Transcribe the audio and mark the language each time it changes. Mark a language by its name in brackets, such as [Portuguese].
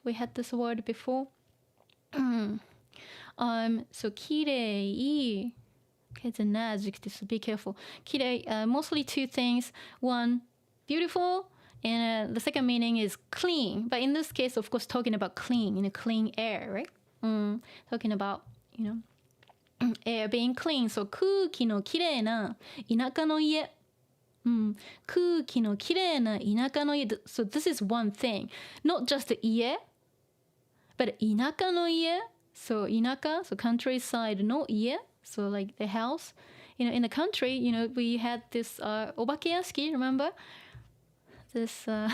[English] We had this word before. So きれい okay, it's an adjective, so be careful. きれい mostly two things. One, beautiful, and the second meaning is clean. But in this case, of course, talking about clean, clean air, right? Talking about, air being clean. [Japanese] So 空気のきれいな田舎の家。空気のきれいな田舎の家 [English] So this is one thing not just the 家 but [Japanese] 田舎の家 [English] So 田舎 so countryside の家 So like the house in the country we had this お化け屋敷 remember this